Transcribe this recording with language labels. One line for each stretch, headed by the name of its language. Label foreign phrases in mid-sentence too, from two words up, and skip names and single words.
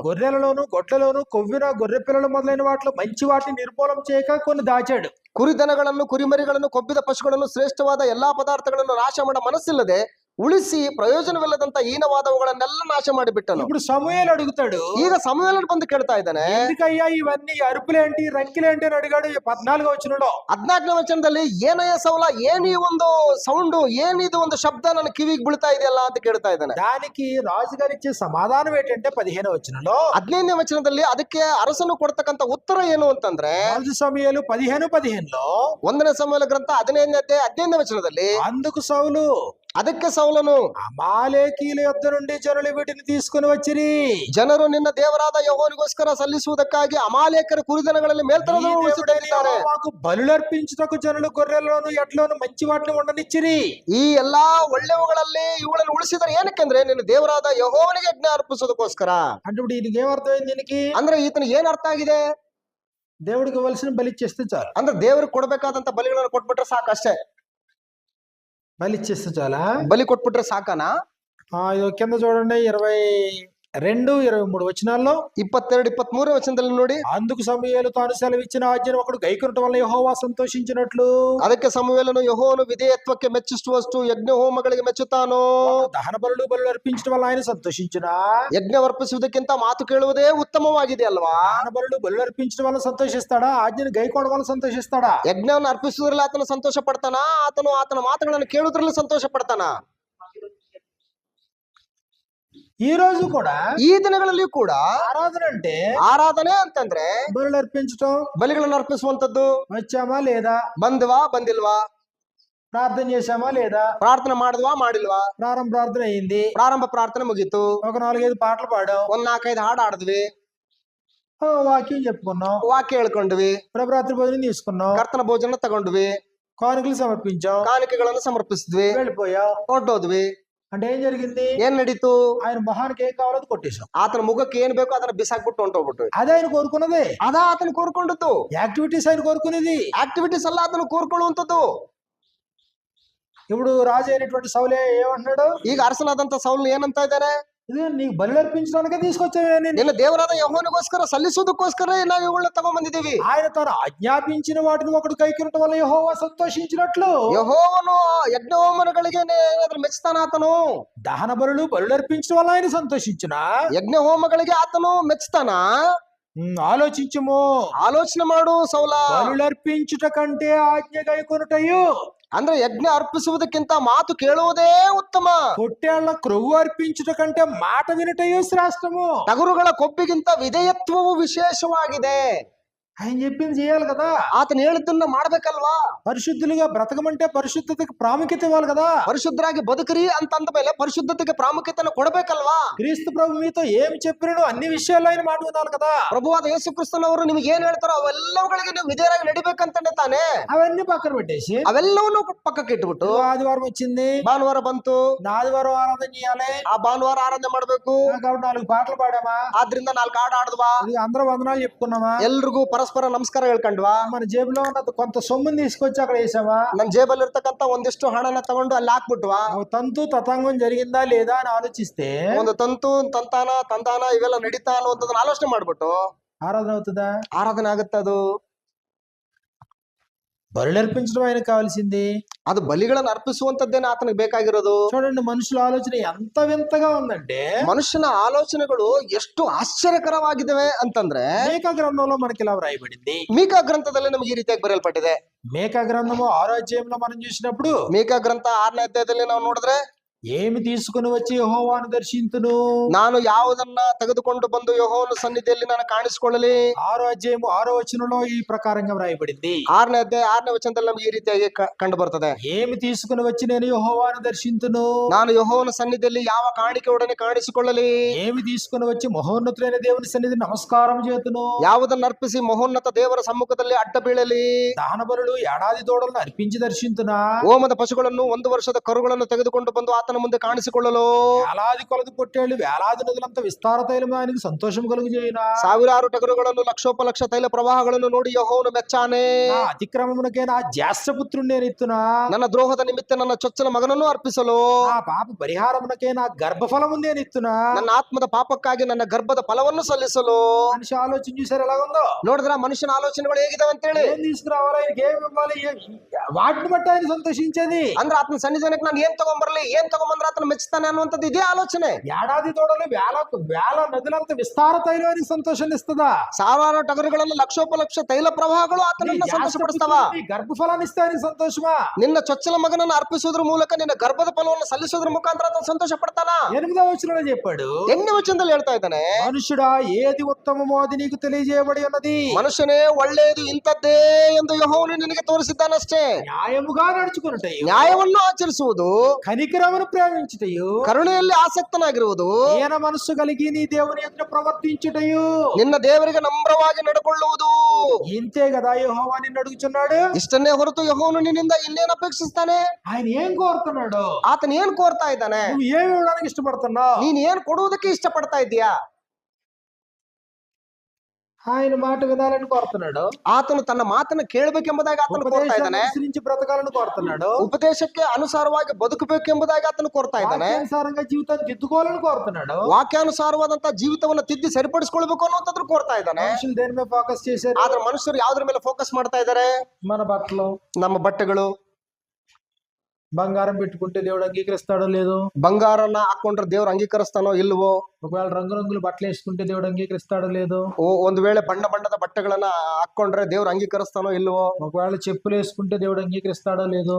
Telugu: గొర్రెలలోను గొడ్లలోను కొవ్విన గొర్రె పిల్లలు మొదలైన వాటిలో మంచి వాటిని నిర్మూలన చేయక కొన్ని దాచాడు.
Kannada: ಕುರಿದನಗಳನ್ನು ಕುರಿಮರಿಗಳನ್ನು ಕೊಬ್ಬಿದ ಪಶುಗಳನ್ನು ಶ್ರೇಷ್ಠವಾದ ಎಲ್ಲಾ ಪದಾರ್ಥಗಳನ್ನು ನಾಶ ಮಾಡೋ ಮನಸ್ಸಿಲ್ಲದೆ ಉಳಿಸಿ ಪ್ರಯೋಜನವಿಲ್ಲದಂತ ಹೀನವಾದವುಗಳನ್ನೆಲ್ಲ ನಾಶ ಮಾಡಿಬಿಟ್ಟನು.
Telugu: ఇప్పుడు సమూయేలు అడుగుతాడు,
Kannada: ಈಗ ಸಮುವೇಲನು ಬಂದು ಕೇಳ್ತಾ ಇದ್ದಾನೆ,
Telugu: ఎందుకయ్యా ఇవన్నీ అరుపులేంటి రంకిలేంటి అని అడిగాడు. 14వ వచనంలో
Kannada: 14ನೇ ವಚನದಲ್ಲಿ, ಏನಯ್ಯ ಸೌಲ, ಏನ್ ಈ ಒಂದು ಸೌಂಡು, ಏನಿದು ಒಂದು ಶಬ್ದ ನನ್ನ ಕಿವಿಗೆ ಬೀಳ್ತಾ ಇದೆಯಲ್ಲ ಅಂತ ಕೇಳ್ತಾ ಇದ್ದಾನೆ.
Telugu: దానికి రాజుగారు ఇచ్చే సమాధానం ఏంటంటే 15వ వచనంలో
Kannada: 15ನೇ ವಚನದಲ್ಲಿ ಅದಕ್ಕೆ ಅರಸನು ಕೊಡ್ತಕ್ಕಂತ ಉತ್ತರ ಏನು ಅಂತಂದ್ರೆ,
Telugu: మొదటి సమూయేలు 15:15లో
Kannada: 1ನೇ ಸಮುವೇಲ ಗ್ರಂಥ 15ನೇ ವಚನದಲ್ಲಿ,
Telugu: అందుకు సౌలు
Kannada: ಅದಕ್ಕೆ ಸೌಲನು,
Telugu: అమాలేకీల యొద్ద నుండి జనులు వీటిని తీసుకుని వచ్చిరి.
Kannada: ಜನರು ನಿನ್ನ ದೇವರಾದ ಯೆಹೋವನಿಗೋಸ್ಕರ ಸಲ್ಲಿಸುವುದಕ್ಕಾಗಿ ಅಮಾಲೇಕರ ಕುರಿದನಗಳಲ್ಲಿ ಮೇಲ್ತನವನ್ನು ಉಳಿಸಿಕೊಂಡಿದ್ದಾರೆ.
Telugu: మాకు బలులర్పించుటకు జనులు గొర్రెలను ఎడ్లను మంచి వాటిని ఉండనిచ్చిరి.
Kannada: ಈ ಎಲ್ಲಾ ಒಳ್ಳೆವುಗಳಲ್ಲಿ ಇವುಗಳನ್ನು ಉಳಿಸಿದರೆ ಏನಕ್ಕೆಂದ್ರೆ ನಿನ್ನ ದೇವರಾದ ಯೆಹೋವನಿಗೆ ಯಜ್ಞ ಅರ್ಪಿಸೋದಕ್ಕೋಸ್ಕರ.
Telugu: అంటే ఇప్పుడు ఈయనకి ఏమర్థమైంది? దీనికి
Kannada: ಅಂದ್ರೆ ಈತನಿಗೆ ಏನ್ ಅರ್ಥ ಆಗಿದೆ?
Telugu: దేవుడికి ఇవ్వాల్సిన బలి ఇచ్చేస్తే చాలు.
Kannada: ಅಂದ್ರೆ ದೇವ್ರಿಗೆ ಕೊಡ್ಬೇಕಾದಂತ ಬಲಿಗಳನ್ನು ಕೊಟ್ಬಿಟ್ರೆ ಸಾಕಷ್ಟೇ.
Telugu: బలి ఇచ్చేస్తే చాలా?
Kannada: ಬಲಿ ಕೊಟ್ಬಿಟ್ರೆ ಸಾಕನಾ?
Telugu: ఇది కింద చూడండి 22, 23 వచనాల్లో
Kannada: 22, 23 వచನದಲ್ಲಿ ನೋಡಿ,
Telugu: అందుకు సమూయేలు తాను సెలవిచ్చిన ఆజ్ఞను ఒకడు గైకొనటం వల్ల యెహోవా సంతోషించినట్లు
Kannada: ಅದಕ್ಕೆ ಸಮುವೇಲನು ಯೆಹೋವನು ವಿಧೇಯತ್ವಕ್ಕೆ ಮೆಚ್ಚಿಸುವಷ್ಟು ಯಜ್ಞ ಹೋಮಗಳಿಗೆ ಮೆಚ್ಚುತ್ತಾನೋ.
Telugu: దహన బలులు అర్పించడం వల్ల ఆయన సంతోషించిన,
Kannada: ಯಜ್ಞವರ್ಪಿಸುವುದಕ್ಕಿಂತ ಮಾತು ಕೇಳುವುದೇ ಉತ್ತಮವಾಗಿದೆ ಅಲ್ವಾ?
Telugu: దహన బలులు అర్పించడం వల్ల సంతోషిస్తాడా? ఆజ్ఞను గైకోవడం వల్ల సంతోషిస్తాడా?
Kannada: ಯಜ್ಞವನ್ನು ಅರ್ಪಿಸುವುದ್ರಲ್ಲಿ ಆತನು ಸಂತೋಷ ಪಡ್ತಾನ? ಆತನ ಮಾತುಗಳನ್ನು ಕೇಳುವುದ್ರಲ್ಲಿ ಸಂತೋಷ ಪಡ್ತಾನ?
Telugu: ఈ రోజు కూడా,
Kannada: ಈ ದಿನಗಳಲ್ಲಿ ಕೂಡ ಆರಾಧನೆ ಅಂತಂದ್ರೆ
Telugu: బలులు అర్పించటం,
Kannada: ಬಲಿಗಳನ್ನು ಅರ್ಪಿಸುವಂತದ್ದು.
Telugu: వచ్చామా లేదా,
Kannada: ಬಂದ್ವಾ ಬಂದಿಲ್ವಾ,
Telugu: ప్రార్థన చేశామా లేదా,
Kannada: ಪ್ರಾರ್ಥನೆ ಮಾಡಿದ್ವಾ ಮಾಡಿಲ್ವಾ,
Telugu: ప్రార్థన అయింది,
Kannada: ಪ್ರಾರಂಭ ಪ್ರಾರ್ಥನೆ ಮುಗೀತು,
Telugu: ఒక 4-5 పాటలు పాడాం,
Kannada: 4-5 ಹಾಡು ಆಡಿದ್ವಿ,
Telugu: వాక్యం చెప్పుకున్నాం,
Kannada: ವಾಕ್ಯ ಹೇಳ್ಕೊಂಡ್ವಿ,
Telugu: ప్రభరాత్రి భోజనం తీసుకున్నాం,
Kannada: ಕರ್ತನ ಭೋಜನ ತಗೊಂಡ್ವಿ,
Telugu: కానుకలు సమర్పించాం,
Kannada: ಕಾಣಿಕೆಗಳನ್ನು ಸಮರ್ಪಿಸಿದ್ವಿ,
Telugu: వెళ్ళిపోయాం,
Kannada: ಹೊರಟೋದ್ವಿ.
Telugu: అంటే ఏం జరిగింది?
Kannada: ಏನ್ ನಡೀತು?
Telugu: ఆయన మొహానికి ఏం కావాలో కొట్టేశాం.
Kannada: ಆತನ ಮುಖಕ್ಕೆ ಏನ್ ಬೇಕೋ ಅದನ್ನ ಬಿಸಾಕ್ಬಿಟ್ಟು ಹೊಂಟೋಗ್ಬಿಟ್ಟು.
Telugu: అదే ఆయన కోరుకున్నది.
Kannada: ಅದಾ ಆತನ ಕೋರ್ಕೊಂಡದ್ದು.
Telugu: యాక్టివిటీస్ ఆయన కోరుకునేది.
Kannada: ಆಕ್ಟಿವಿಟೀಸ್ ಎಲ್ಲ ಆತನ ಕೋರ್ಕೊಳ್ಳುವಂತದ್ದು.
Telugu: ఇప్పుడు రాజు అయినటువంటి సౌలే ఏమంటున్నాడు?
Kannada: ಈಗ ಅರಸನಾದಂತ ಸೌಲ್ ಏನಂತ ಇದ್ದಾರೆ?
Telugu: ఇది నీకు బలి అర్పించడానికే తీసుకొచ్చావే,
Kannada: ನಿನ್ನ ದೇವರಾದ ಯೆಹೋವನಿಗೋಸ್ಕರ ಸಲ್ಲಿಸುವುದಕ್ಕೋಸ್ಕರ ನಾವು ಇವುಗಳನ್ನ ತಗೊಂಡ್ಬಂದಿದ್ದೀವಿ.
Telugu: ఆయన తాను ఆజ్ఞాపించిన వాటిని ఒకడు కైకొనటం వల్ల యెహోవా సంతోషించినట్లు
Kannada: ಯೆಹೋವನು ಯಜ್ಞ ಹೋಮಗಳಿಗೆ ಮೆಚ್ಚುತ್ತಾನ. ಆತನು
Telugu: దహన బలులు అర్పించడం వల్ల ఆయన సంతోషించిన,
Kannada: ಯಜ್ಞ ಹೋಮಗಳಿಗೆ ಆತನು ಮೆಚ್ಚುತ್ತಾನ.
Telugu: ఆలోచించుము,
Kannada: ಆಲೋಚನೆ ಮಾಡು ಸೌಲ.
Telugu: బలులు అర్పించుట కంటే ఆజ్ఞ కైకొనుటయు,
Kannada: ಅಂದ್ರೆ ಯಜ್ಞ ಅರ್ಪಿಸುವುದಕ್ಕಿಂತ ಮಾತು ಕೇಳುವುದೇ ಉತ್ತಮ.
Telugu: పొట్టేళ్ల క్రొవ్వు అర్పించుట కంటే మాట వినుటయు శ్రేష్టము.
Kannada: ಟಗರುಗಳ ಕೊಬ್ಬಿಗಿಂತ ವಿಧೇಯತ್ವವು ವಿಶೇಷವಾಗಿದೆ.
Telugu: ఆయన చెప్పింది చేయాలి కదా.
Kannada: ಆತನ ಹೇಳಿದ್ದನ್ನ ಮಾಡ್ಬೇಕಲ್ವಾ?
Telugu: పరిశుద్ధులుగా బ్రతకమంటే పరిశుద్ధతకి ప్రాముఖ్యత ఇవ్వాలి కదా.
Kannada: ಪರಿಶುದ್ಧರಾಗಿ ಬದುಕರಿ ಅಂತ ಅಂದ ಮೇಲೆ ಪರಿಶುದ್ಧತೆಗೆ ಪ್ರಾಮುಖ್ಯತೆಯನ್ನು ಕೊಡಬೇಕಲ್ವಾ?
Telugu: క్రీస్తు ప్రభు మీతో ఏమి చెప్పినో అన్ని విషయాల్లో ఆయన మాట వినాలి కదా.
Kannada: ಪ್ರಭುವಾದ ಯೇಸು ಕ್ರಿಸ್ತನವರು ನಿಮಗೆ ಏನ್ ಹೇಳ್ತಾರೋ ಅವೆಲ್ಲವುಗಳಿಗೆ ನೀವು ವಿಧೇಯರಾಗಿ ನಡಿಬೇಕಂತಾನೆ ತಾನೆ.
Telugu: అవన్నీ పక్కన పెట్టేసి
Kannada: ಅವೆಲ್ಲವನ್ನೂ ಪಕ್ಕಕ್ಕೆ ಇಟ್ಬಿಟ್ಟು
Telugu: ఆదివారం వచ్చింది,
Kannada: ಭಾನುವಾರ ಬಂತು,
Telugu: ఆదివారం ఆరాధన చేయాలి,
Kannada: ಆ ಭಾನುವಾರ ಆರಾಧನೆ ಮಾಡ್ಬೇಕು,
Telugu: కాబట్టి 4 పాటలు పాడామా,
Kannada: ಆದ್ರಿಂದ 4 ಹಾಡು ಆಡಿದ್ವಾ,
Telugu: అందరూ వందనాలు చెప్పుకున్నామా,
Kannada: ಎಲ್ರಿಗೂ ಪರಸ್ಪರ ನಮಸ್ಕಾರ ಹೇಳ್ಕೊಂಡ್ವಾ,
Telugu: మన జేబులో ఉన్న కొంత సొమ్ముని తీసుకొచ్చి అక్కడ వేసామా,
Kannada: ನನ್ನ ಜೇಬಲ್ಲಿ ಇರ್ತಕ್ಕಂತ ಒಂದಿಷ್ಟು ಹಣನ ತಗೊಂಡು ಅಲ್ಲಿ ಹಾಕ್ಬಿಟ್ವಾ,
Telugu: తంతు తతంగం జరిగిందా లేదా అని ఆలోచిస్తే
Kannada: ಒಂದು ತಂತಾನ ಇವೆಲ್ಲ ನಡೀತಾ ಅನ್ನುವಂಥದ್ದನ್ನ ಆಲೋಚನೆ ಮಾಡ್ಬಿಟ್ಟು
Telugu: ఆరాధన అవుతుందా?
Kannada: ಆರಾಧನೆ ಆಗುತ್ತದು.
Telugu: బలులు అర్పించడం ఆయనకు కావాల్సింది.
Kannada: ಅದು ಬಲಿಗಳನ್ನು ಅರ್ಪಿಸುವಂತದ್ದೇನೆ ಆತನಿಗೆ ಬೇಕಾಗಿರೋದು.
Telugu: చూడండి, మనుషుల ఆలోచన ఎంత వింతగా ఉందంటే,
Kannada: ಮನುಷ್ಯನ ಆಲೋಚನೆಗಳು ಎಷ್ಟು ಆಶ್ಚರ್ಯಕರವಾಗಿದ್ದಾವೆ ಅಂತಂದ್ರೆ,
Telugu: మేకా గ్రంథంలో మనకి ఇలా వ్రాయబడింది.
Kannada: ಮೀಕಾ ಗ್ರಂಥದಲ್ಲಿ ನಮಗೆ ಈ ರೀತಿಯಾಗಿ ಬರೆಯಲ್ಪಟ್ಟಿದೆ.
Telugu: మేకా గ్రంథము 6వ అధ్యాయంలో మనం చూసినప్పుడు,
Kannada: ಮೀಕಾ ಗ್ರಂಥ 6ನೇ ಅಧ್ಯಾಯದಲ್ಲಿ ನಾವು ನೋಡಿದ್ರೆ,
Telugu: ఏమి తీసుకుని వచ్చి యెహోవాను దర్శింతును,
Kannada: ನಾನು ಯಾವುದನ್ನ ತೆಗೆದುಕೊಂಡು ಬಂದು ಯೆಹೋವನ ಸನ್ನಿಧಿಯಲ್ಲಿ ನಾನು ಕಾಣಿಸಿಕೊಳ್ಳಲಿ.
Telugu: 6వ అధ్యాయం 6వ వచనంలో ఈ ప్రకారంగా వ్రాయబడింది.
Kannada: 6ನೇ ಅಧ್ಯಾಯ 6ನೇ ವಚನದಲ್ಲಿ ನಮಗೆ ಈ ರೀತಿಯಾಗಿ ಕಂಡು ಬರ್ತದೆ.
Telugu: ఏమి తీసుకుని వచ్చి నేను యెహోవాను దర్శింతును,
Kannada: ನಾನು ಯೆಹೋವನ ಸನ್ನಿಧಿಯಲ್ಲಿ ಯಾವ ಕಾಣಿಕೆಯೊಡನೆ ಕಾಣಿಸಿಕೊಳ್ಳಲಿ.
Telugu: ఏమి తీసుకుని వచ్చి మహోన్నతులైన దేవుని సన్నిధి నమస్కారం చేతును,
Kannada: ಯಾವುದನ್ನು ಅರ್ಪಿಸಿ ಮಹೋನ್ನತ ದೇವರ ಸಮ್ಮುಖದಲ್ಲಿ ಅಡ್ಡ ಬೀಳಲಿ.
Telugu: దహన బలులు ఏడాది దూడలను అర్పించి దర్శింతునా,
Kannada: ಹೋಮದ ಪಶುಗಳನ್ನು 1 ವರ್ಷದ ಕರುಗಳನ್ನು ತೆಗೆದುಕೊಂಡು ಬಂದು ಆತನ ಮುಂದೆ ಕಾಣಿಸಿಕೊಳ್ಳಲು.
Telugu: వేలాది కొలది పొట్టేళ్లు వేలాది నదులంత విస్తార తైలం ఆయనకు సంతోషం కలుగు చేయునా,
Kannada: ಸಾವಿರಾರು ಟಗರುಗಳನ್ನು ಲಕ್ಷೋಪಲಕ್ಷ ತೈಲ ಪ್ರವಾಹಗಳನ್ನು ನೋಡಿ ಯೆಹೋವನು ಮೆಚ್ಚಾನೆ.
Telugu: నా అతిక్రమమునకే నా జ్యేష్ఠపుత్రుని నేను ఎత్తునా,
Kannada: ನನ್ನ ದ್ರೋಹದ ನಿಮಿತ್ತ ನನ್ನ ಚೊಚ್ಚಲ ಮಗನನ್ನು ಅರ್ಪಿಸಲು,
Telugu: నా పాప పరిహారమునకే నా గర్భఫలము నేను ఎత్తునా,
Kannada: ನನ್ನ ಆತ್ಮದ ಪಾಪಕ್ಕಾಗಿ ನನ್ನ ಗರ್ಭದ ಫಲವನ್ನು ಸಲ್ಲಿಸಲು.
Telugu: మనిషి ఆలోచన చూసారు ఎలాగుందో?
Kannada: ನೋಡಿದ್ರ ಮನುಷ್ಯನ ಆಲೋಚನೆಗಳು ಹೇಗಿದಾವೆ ಅಂತೇಳಿ.
Telugu: ఏం తీసుకురావాలి, ఆయనకి ఏమి ఇవ్వాలి, వాటిని బట్టి ఆయన సంతోషించేది.
Kannada: ಅಂದ್ರೆ ಆತನ ಸನ್ನಿಧಾನಕ್ಕೆ ನಾನು ಏನ್ ತಗೊಂಡ್ಬರ್ಲಿ, ಏನ್ ತಗೊಂಬಂದ್ರೆ ಆತನ ಮೆಚ್ಚುತ್ತಾನೆ ಅನ್ನುವಂಥದ್ದು ಇದೇ ಆಲೋಚನೆ.
Telugu: ఏడాది తోడలు వేల నదులంత విస్తార తైలానికి సంతోషాన్నిస్తుందా?
Kannada: ಸಾವಿರಾರು ಟಗರುಗಳಲ್ಲಿ ಲಕ್ಷೋಪಲಕ್ಷ ತೈಲ ಪ್ರವಾಹಗಳು ಆತನನ್ನ ಸಂತೋಷಪಡಿಸ್ತಾವ.
Telugu: ಗರ್ಭಫಲಾన్ని ఇస్తానికి సంతోషమా?
Kannada: ನಿನ್ನ ಚೊಚ್ಚಲ ಮಗನನ್ನು ಅರ್ಪಿಸುವುದ್ರ ಮೂಲಕ ನಿನ್ನ ಗರ್ಭದ ಫಲವನ್ನು ಸಲ್ಲಿಸುವುದ್ರ ಮುಖಾಂತರ ಆತನ ಸಂತೋಷ ಪಡ್ತಾನ.
Telugu: 8వ వచనంలో చెప్పాడు,
Kannada: 8ನೇ ವಚನದಲ್ಲಿ ಹೇಳ್ತಾ ಇದ್ದಾನೆ,
Telugu: మనుషుడా ఏది ఉత్తమమో అది నీకు తెలియజేయబడి ఉన్నది.
Kannada: ಮನುಷ್ಯನೇ ಒಳ್ಳೆಯದು ಇಂಥದ್ದೇ ಎಂದು ಯೆಹೋವನು ನಿನಗೆ ತೋರಿಸಿದ್ದಾನಷ್ಟೇ.
Telugu: న్యాయముగా నడుచుకున్నటయు,
Kannada: ನ್ಯಾಯವನ್ನು ಆಚರಿಸುವುದು,
Telugu: కనికరమును ప్రేమించుటయు,
Kannada: ಕರುಣೆಯಲ್ಲಿ ಆಸಕ್ತನಾಗಿರುವುದು,
Telugu: ఈయన మనస్సు కలిగి నీ దేవుని ఎదుట ప్రవర్తించుటయు,
Kannada: ನಿನ್ನ ದೇವರಿಗೆ ನಮ್ರವಾಗಿ ನಡ್ಕೊಳ್ಳುವುದು.
Telugu: ఇంతే కదా యెహోవా నిన్ను అడుగుచున్నాడు.
Kannada: ಇಷ್ಟನ್ನೇ ಹೊರತು ಯೆಹೋವನು ನಿನ್ನಿಂದ ಇನ್ನೇನು ಅಪೇಕ್ಷಿಸ್ತಾನೆ?
Telugu: ఆయన ఏం కోరుతున్నాడు?
Kannada: ಆತನ ಏನ್ ಕೋರ್ತಾ ಇದ್ದಾನೆ?
Telugu: నువ్వు ఏమి ఇవ్వడానికి ఇష్టపడుతున్నావు?
Kannada: ನೀನ್ ಏನ್ ಕೊಡುವುದಕ್ಕೆ ಇಷ್ಟಪಡ್ತಾ ಇದೀಯಾ?
Telugu: ఆయన మాట వినాలని కోరుతున్నాడు.
Kannada: ಆತನು ತನ್ನ ಮಾತನ್ನು ಕೇಳಬೇಕೆಂಬುದಾಗಿ ಆತನು ಕೋರ್ತಾ
Telugu: ఉపదేశాన్ని
Kannada: ಇದ್ದಾನೆ.
Telugu: అనుసరించి బ్రతకాలని కోరుతున్నాడు.
Kannada: ಉಪದೇಶಕ್ಕೆ ಅನುಸಾರವಾಗಿ ಬದುಕಬೇಕೆಂಬುದಾಗಿ ಆತನು ಕೋರ್ತಾ ಇದ್ದಾನೆ.
Telugu: వాక్యానుసారంగా జీవితాన్ని దిద్దుకోవాలని కోరుతున్నాడు.
Kannada: ವಾಕ್ಯಾನುಸಾರವಾದಂತಹ ಜೀವಿತವನ್ನ ತಿದ್ದಿ ಸರಿಪಡಿಸಿಕೊಳ್ಬೇಕು ಅನ್ನುವಂಥದ್ದು ಕೋರ್ತಾ ಇದ್ದಾನೆ.
Telugu: మనుషులు దేని మీద ఫోకస్ చేశారు?
Kannada: ಆದ್ರೆ ಮನುಷ್ಯರು ಯಾವ್ದ್ರ ಮೇಲೆ ಫೋಕಸ್ ಮಾಡ್ತಾ ಇದ್ದಾರೆ?
Telugu: మన బట్టలు,
Kannada: ನಮ್ಮ ಬಟ್ಟೆಗಳು.
Telugu: బంగారం పెట్టుకుంటే దేవుడు అంగీకరిస్తాడో లేదో,
Kannada: ಬಂಗಾರನ್ನ ಹಾಕೊಂಡ್ರೆ ದೇವ್ರು ಅಂಗೀಕರಿಸ್ತಾನೋ ಇಲ್ವೋ,
Telugu: ఒకవేళ రంగురంగులు బట్టలు వేసుకుంటే దేవుడు అంగీకరిస్తాడో లేదో,
Kannada: ಒಂದು ವೇಳೆ ಬಣ್ಣ ಬಣ್ಣದ ಬಟ್ಟೆಗಳನ್ನ ಹಾಕೊಂಡ್ರೆ ದೇವ್ರು ಅಂಗೀಕರಿಸ್ತಾನೋ ಇಲ್ವೋ,
Telugu: ఒకవేళ చెప్పులు వేసుకుంటే దేవుడు అంగీకరిస్తాడో లేదో,